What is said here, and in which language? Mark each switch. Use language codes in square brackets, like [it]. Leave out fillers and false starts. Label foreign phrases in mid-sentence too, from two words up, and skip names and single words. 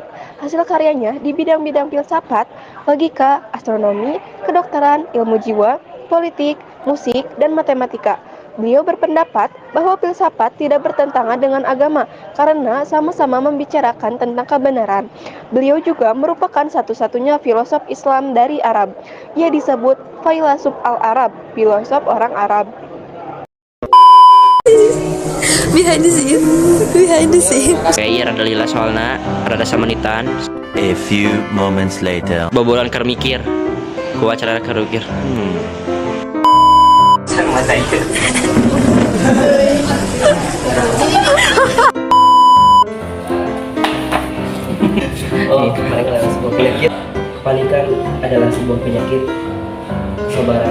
[id] Hasil karyanya di bidang-bidang filsafat, logika, astronomi, kedokteran, ilmu jiwa, politik, musik, dan matematika. Beliau berpendapat bahwa filsafat tidak bertentangan dengan agama karena sama-sama membicarakan tentang kebenaran. Beliau juga merupakan satu-satunya filosof Islam dari Arab. Ia disebut Failasuf al-Arab, filosof orang Arab. [en] Behind the scene. [su] Kayak rada lila soalna, rada samanitan. [en] A few moments later. [su] Bobolan keur mikir. Ku acara keur mikir. [id] Masa itu. Mereka adalah sebuah penyakit. Kepanikan adalah sebuah penyakit. Kesabaran.